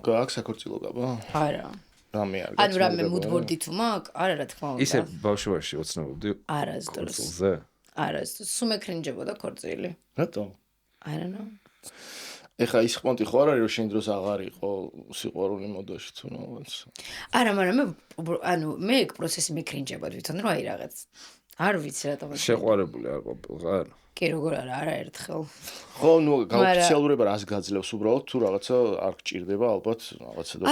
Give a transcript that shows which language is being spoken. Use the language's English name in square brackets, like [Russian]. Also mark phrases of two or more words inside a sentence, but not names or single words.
[Georgian] გააქვს საქორწილო გაბა? არა. რამე არ ანუ რამე მუდბორდი თუ მაქვს? არა, რა თქმა უნდა. ისე ბავშვობაში ოცნებობდი არასდროს. ქორწილზე? არასდროს. სულ მეკრინჯებოდა ქორწილი. რატომ? [English] I don't know. [Georgian] ეხა ის ხმონტი ხო არ არის რომ შენ დროს აღარ იყო სიყვარული მოდაში თუ რაღაც. არა, მაგრამ მე ეგ პროცესი მეკრინჯება თვითონ რომ აი რაღაც. არ ვიცი რატომ. შეყვარებული არ ყოფილიყარ? კი, როგორ არა ერთხელ. ხო, ნუ გაოფიციალურება რას გაძლევს უბრალოდ თუ რაღაცა არ გჭირდება ალბათ რაღაცა და